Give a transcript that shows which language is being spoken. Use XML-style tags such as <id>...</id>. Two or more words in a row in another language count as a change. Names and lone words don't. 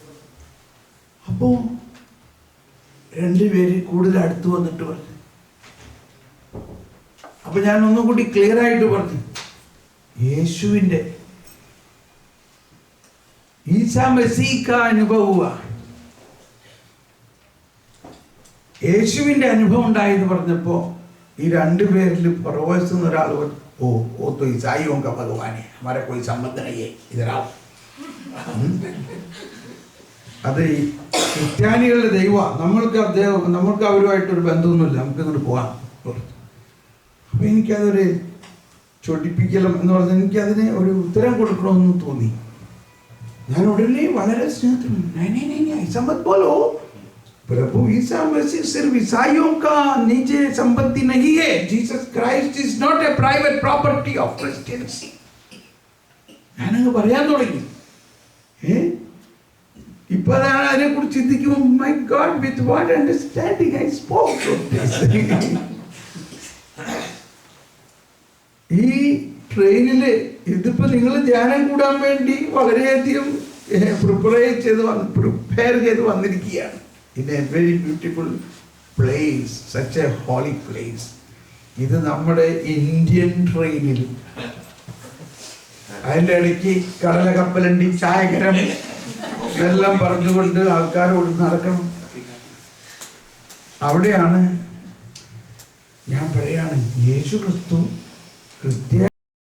<ml>അപ്പോ 2 പേര് കൂടുതൽ അടുത്ത് വന്നിട്ട് പറഞ്ഞു, അപ്പൊ ഞാൻ ഒന്നും കൂടി ക്ലിയർ ആയിട്ട് പറഞ്ഞു, യേശുവിൻ്റെ ഈസാ മസീഹ അനുഭവ, യേശുവിൻ്റെ അനുഭവം ഉണ്ടായെന്ന് പറഞ്ഞപ്പോ ഈ രണ്ടുപേരിൽ പുറവശത്തുനിന്ന് ഒരാൾ ഓ</ml> <hi>तो ईसाइयों का भगवान है, हमारा कोई संबंध नहीं है, इधर आओ.</hi> <ml>അത് ഈ ക്രിസ്ത്യാനികളുടെ ദൈവമാണ്, നമ്മൾക്ക് അവരുമായിട്ടൊരു ബന്ധമൊന്നുമില്ല, നമുക്ക് ഇങ്ങോട്ട് പോകാം. അപ്പൊ എനിക്കതൊരു ചൊടിപ്പിക്കലും എന്ന് പറഞ്ഞാൽ എനിക്കതിന് ഒരു ഉത്തരം കൊടുക്കണമെന്ന് തോന്നി. ഞാൻ ഉടനെ വളരെ സ്നേഹത്തോടെ</ml> <hi>प्रभु ईसा मसीह सिर्फ ईसाइयों का निजी संपत्ति नहीं है.</hi> <en>Jesus Christ is not a private property of Christians.</en> <ml>ഞാനങ്ങ് പറയാൻ തുടങ്ങി. ഇപ്പോഴാണ് അതിനെ കുറിച്ച് ചിന്തിക്കുമ്പോൾ</ml> <en>My God with what understanding I spoke.</en> <ml>ഈ ട്രെയിനില് ഇതിപ്പോ നിങ്ങൾ ധ്യാനം കൂടാൻ വേണ്ടി വളരെയധികം പ്രിപ്പയർ ചെയ്ത് വന്നിരിക്കുകയാണ്.</ml> <en>In a very beautiful place, such a holy place.</en> <ml>ഇത് നമ്മുടെ ഇന്ത്യൻ ട്രെയിനിൽ അതിൻ്റെ ഇടയ്ക്ക് കടല കപ്പലണ്ടി ചായകരം ഇതെല്ലാം പറഞ്ഞുകൊണ്ട് ആൾക്കാരോട് നടക്കണം. അവിടെയാണ് ഞാൻ പറയാണ് യേശു ക്രിസ്തു</ml>